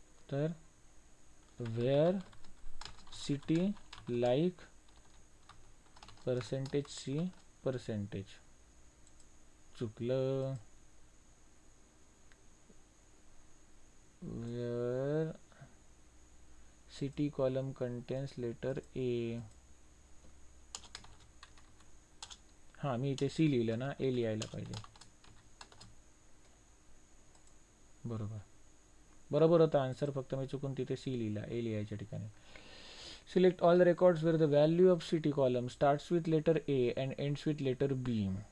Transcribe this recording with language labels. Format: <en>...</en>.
<en>तर where city like percentage C percentage,</en> <mr>चुकलं.</mr> <en>Where city column contains letter A.</en> <mr>हां मी इथे सी लिहिलं ना, ए लिहायला पाहिजे. बरोबर होता आन्सर, फक्त मी चुकून तिथे सी लिहिला, ए लिहायच्या ठिकाणी.</mr> <en>Select all the records where the value of city column starts with letter A and ends with letter B.</en>